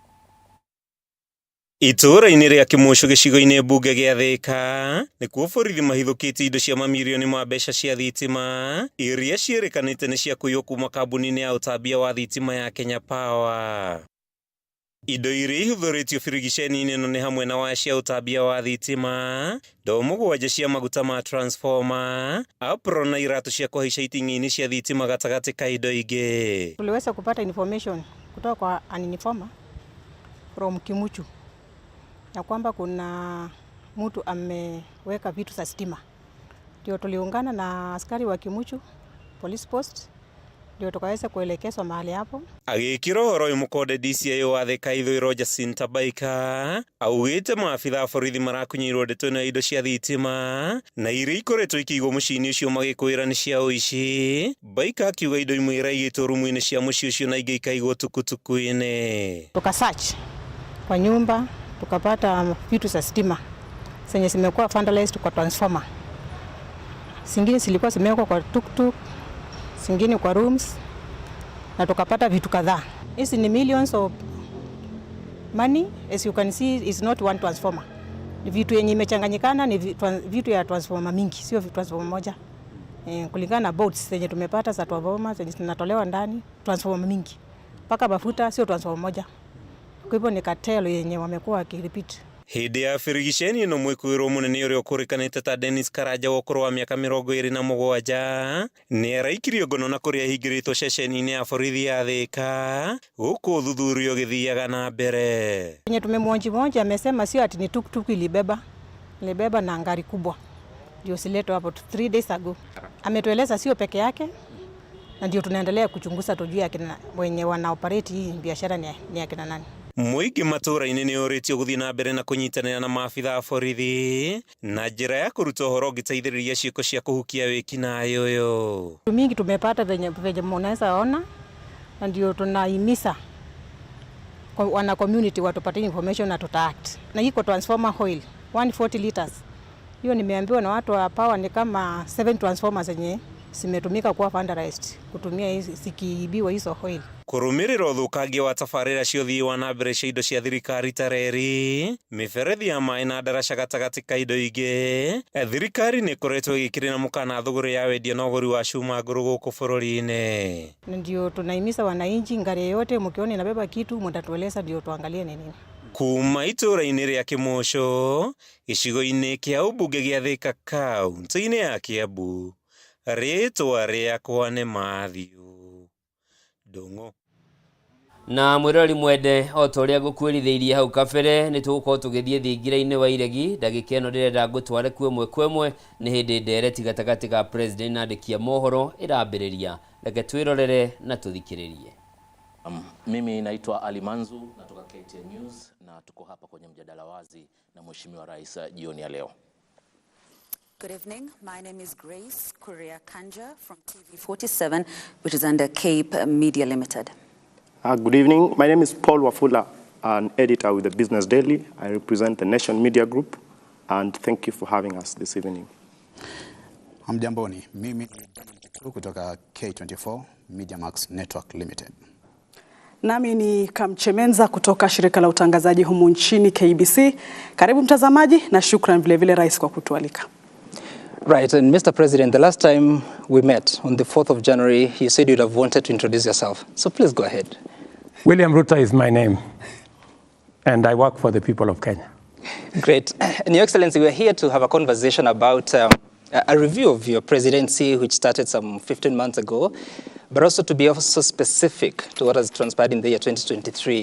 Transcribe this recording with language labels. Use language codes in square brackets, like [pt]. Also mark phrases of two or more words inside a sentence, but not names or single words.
[ki] Itũũra-inĩ rĩa Kimushu gĩcigo-inĩ mbunge gĩa Thika nĩkuo borithi mahithũkĩtie indo cia mamirioni ma mbeca cia thitima iria ciĩrĩkanĩte nĩ cia kũiywo kuma kambuni-inĩ ya ũtambia wa thitima ya Kenya Power. Indo iria ihũthĩrĩtio birigiceni-inĩ ĩno nĩ hamwe na waya cia ũtambia wa thitima, ndoo mũgwanja cia maguta ma transformer, apron na iratũ cia kũhaica iting'i-inĩ cia thitima gatagatĩ ka indo ingĩ. [sw] Tuliweza kupata information kutoka kwa [en] an informer from Kimushu [sw] ya kwamba kuna mtu ameweka vitu za stima. Ndio tuliungana na askari wa Kimushu police post, ndio tukaweza kuelekezwa mahali hapo. [ki] Agĩkĩra ũhoro ũyũ mũkonde DCI wa Thika ithũĩro Jacinta Baika augĩte maabitha borithi marakunyĩirwo ndeto na indo cia thitima na iria ikoretwo ikĩigwo mũciĩ-inĩ ũcio magĩkwĩra nĩ cia ũici. Baika akiuga indo imwe iraigĩtwo rumu-inĩ cia mũciĩ ũcio na ingĩ ikaigwo tukutuku-inĩ. [sw] Tukasearch kwa nyumba tukapata vitu za stima zenye zimekuwa vandalized kwa transformer. Zingine zilikuwa zimewekwa kwa tuktuk, zingine kwa rooms, na tukapata vitu kadhaa. Hizi ni [en] millions of money, as you can see is not one transformer. [sw] Ni vitu yenye imechanganyikana, ni vitu ya transformer mingi, sio transformer moja. Kulingana na boards zenye tumepata za transformer zenye zinatolewa ndani, transformer mingi. Paka mafuta sio transformer moja. Kwa hivyo ni cartel yenye wamekuwa wakirepeat. [ki] Hĩndĩ ya birigiceni ĩno mwĩkũĩrwo mũnene ũrĩa ũkũrĩkanĩte ta Dennis Karanja wa ũkũrũ wa mĩaka 27 nĩ araikirio ngono na kũrĩa ahingĩrĩtwo ceceni-inĩ ya borithi ya Thika gũkũ ũthuthuria ũgĩthiaga na mbere. [sw] Yenye tumemwonji amesema sio ati ni tuktuk ilibeba na ngari kubwa ndio sileto hapo 3 days ago. Ametueleza sio peke yake, na ndio tunaendelea kuchunguza tujue akina wenye wana operate hii biashara ni akina nani. [ki] Mũingĩ matũũra-inĩ nĩ ũrĩtio gũthiĩ na mbere na kũnyitanĩra na maabitha a borithi na njĩra ya kũruta ũhoro ũngĩteithĩrĩria ciĩko cia kũhukia wĩkinaĩ ũyũ. [sw] Mingi tumepata venye mnaweza ona, na ndio tunahimiza wana community watupatie information na tutaact. Na iko [en] transformer oil [sw] 140 liters. Hiyo nimeambiwa na watu wa Power ni kama 7 transformers zenye zimetumika kuwa fundraised kutumia hizi sikiibiwa hizo oil. [ki] Kurumirira uthukangia wa tabarĩra cia ũthii wa na mbere cia indo cia thirikari tareri miberethi ya maĩ na ndaraca gatagatĩ ka indo ingĩ, thirikari nĩ ĩkoretwo ĩgĩkĩrĩra mũkana thũgũrĩ ya wendia na ũgũri wa cuma ngũrũ gũkũ bũrũri-inĩ. [sw] Ndio tunaimiza wananchi, ngari yote mkiona inabeba kitu mtatueleza ndio tuangalie ni nini. [ki] Kuma itũra-inĩ rĩa Kĩmũcũ gĩcigo-inĩ kĩa ũmbunge gĩa Thika kaunti-inĩ ya Kiambu, rĩtwa rĩakwa nĩ Mathiũ Ndũng'ũ. Na mwirori mwende o ta ũrĩa ngũkwĩrithĩirie hau kabere nĩ tũgũkorwo tũgĩthiĩ thingira-inĩ wa iregi. Ndagĩka ĩno ndĩrenda ngũtware kwĩmwe kwĩmwe nĩ hĩndĩ Ndereti gatagatĩ ga president na andĩki a mohoro ĩrambĩrĩria. Reke twĩrorere na tũthikĩrĩrie. [sw] Mimi naitwa Ali Manzu, natoka KTN News na tuko hapa kwenye mjadala wazi na Mheshimiwa Rais jioni ya leo. [en] Good evening. My name is Grace Kuria Kanja from TV47, which is under Cape Media Limited. Good evening. My name is Paul Wafula, an editor with the Business Daily. I represent the Nation Media Group, and thank you for having us this evening. [sw] Hamjamboni, mimi kutoka K24 Media Max Network Limited. Nami ni Kamchemenza kutoka shirika la utangazaji humu nchini KBC. Karibu mtazamaji na shukran vile vile rais kwa kutualika. [en] Right, and Mr. President, the last time we met on the 4th of January, you said you'd have wanted to introduce yourself. So please go ahead. William Ruto is my name, and I work for the people of Kenya. Great. And Your Excellency, we're here to have a conversation about a review of your presidency, which started some 15 months ago, but also to be also specific to what has transpired in the year 2023.